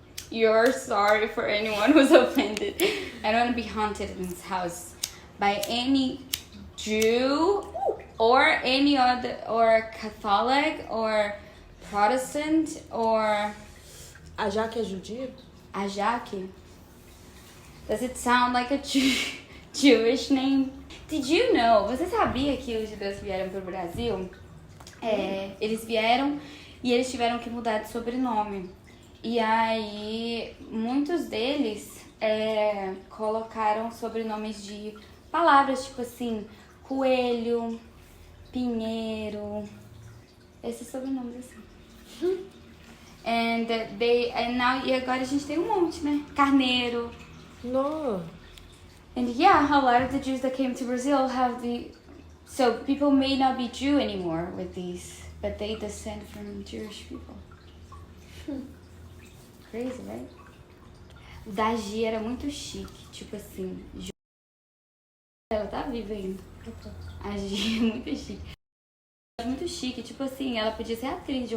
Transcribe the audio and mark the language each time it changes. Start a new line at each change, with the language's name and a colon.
English: You're sorry for anyone who's offended. I don't want to be haunted in this house by any Jew or any other, or Catholic or Protestant or
Portuguese: A Jaque é judia? a Jaque.
English: Does it sound like a Jewish name? Did you know?
Portuguese: Você sabia que os judeus vieram para o Brasil? Eles vieram e eles tiveram que mudar de sobrenome. E aí, muitos deles colocaram sobrenomes de palavras, tipo assim, coelho, pinheiro, esses sobrenomes assim.
English: And now,
Portuguese: e agora a gente tem um monte, né? Carneiro.
English: No. And yeah, a lot of the Jews that came to Brazil have so people may not be Jew anymore with these, but they descend from Jewish people. Crazy, right?
Portuguese: O da Gi era muito chique, tipo assim. Ela tá viva ainda. A Gi é muito chique. Muito chique, tipo assim, ela podia ser atriz de